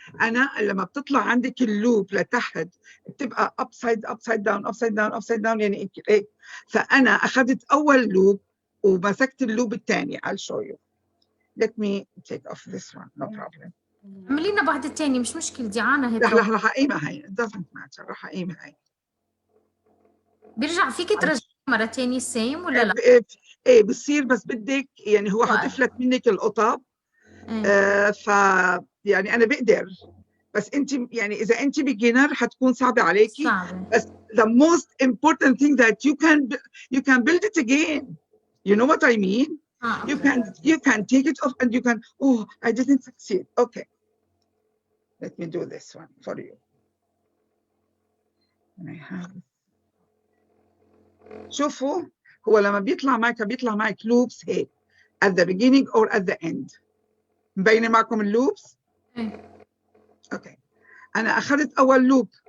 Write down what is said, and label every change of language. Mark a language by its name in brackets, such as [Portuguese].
[Arabic] انا لما بتطلع عندك اللوب لتحت بتبقى [English] upside down [Arabic] يعني هيك. فانا اخذت اول لوب ومسكت اللوب الثاني. [English] I'll show you. Let me take off this one, no problem. [Arabic] اعملي لنا واحده ثانيه مش مشكله ديانا. هيك رح اقيمها هي. [English] It doesn't matter. [Arabic] رح اقيمها هي. بيرجع فيكي ترجعي مرة تانية سيم ولا لا؟ ايه بصير، بس بدك يعني هو حتفلت منك القطب. ف يعني انا بقدر، بس انت يعني اذا انت بيجنر حتكون صعبة عليكي. [English] بس the most important thing that you can build it again. You know what I mean? You can take it off and you can, oh, I didn't succeed. Okay. Let me do this one for you. And I have. [Arabic] شوفوا هو لما بيطلع معك loops هيك [English] at the beginning or at the end. [Arabic] مبينة معكم اللوبس؟ اوكي. أنا أخذت أول لوب